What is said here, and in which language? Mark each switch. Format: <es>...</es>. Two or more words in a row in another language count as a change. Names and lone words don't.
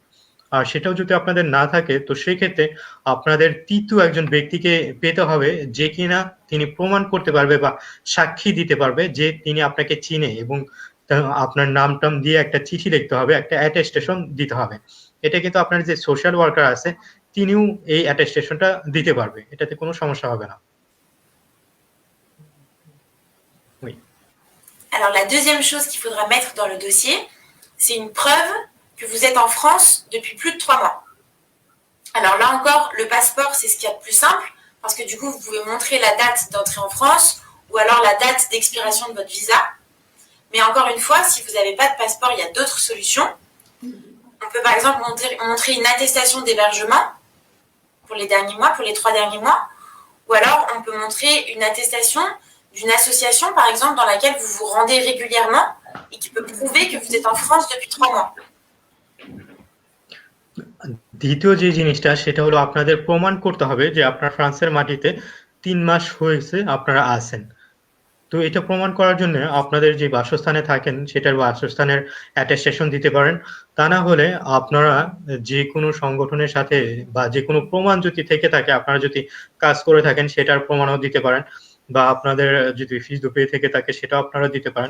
<bn>আর সেটাও যদি আপনাদের না থাকে তো সেই ক্ষেত্রে আপনাদের তৃতীয় একজন ব্যক্তিকে পেতে হবে যে কিনা তিনি প্রমাণ করতে পারবে বা সাক্ষী দিতে পারবে যে তিনি আপনাকে চিনে এবং আপনার নাম টাম দিয়ে একটা চিঠি লিখতে হবে, একটা অ্যাটেস্টেশন দিতে হবে। এটা কিন্তু আপনার যে</bn> <en>social worker</en> <bn>আছে তিনিও এই অ্যাটেস্টেশনটা দিতে পারবে, এটাতে কোনো সমস্যা হবে না।</bn> <fr>Oui. Alors la deuxième chose qu'il faudra mettre dans le dossier, c'est une preuve que vous êtes en France depuis plus de 3 mois. Alors là encore, le passeport, c'est ce qu'il y a de plus simple, parce que du coup, vous pouvez montrer la date d'entrée en France, ou alors la date d'expiration de votre visa. Mais encore une fois, si vous n'avez pas de passeport, il y a d'autres solutions. On peut par exemple montrer une attestation d'hébergement pour les derniers mois, pour les 3 derniers mois, ou alors on peut montrer une attestation d'une association, par exemple, dans laquelle vous vous rendez régulièrement et qui peut prouver que vous êtes en France depuis 3 mois.</fr> <bn>দ্বিতীয় যে জিনিসটা সেটা হলো আপনাদের প্রমাণ করতে হবে যে আপনার ফ্রান্সের মাটিতে 3 মাস হয়েছে আপনারা আছেন। তো এটা প্রমাণ করার জন্য আপনাদের যে বাসস্থানে থাকেন সেটার বাসস্থানের অ্যাটেস্টেশন দিতে পারেন। তা না হলে আপনারা যে কোনো সংগঠনের সাথে বা যে কোনো প্রমাণ যদি থেকে থাকে, আপনারা যদি কাজ করে থাকেন সেটার প্রমাণও দিতে পারেন, বা আপনাদের যদি</bn> <fr>fiche paie</fr> <bn>থেকে থাকে সেটাও আপনারা দিতে পারেন।</bn>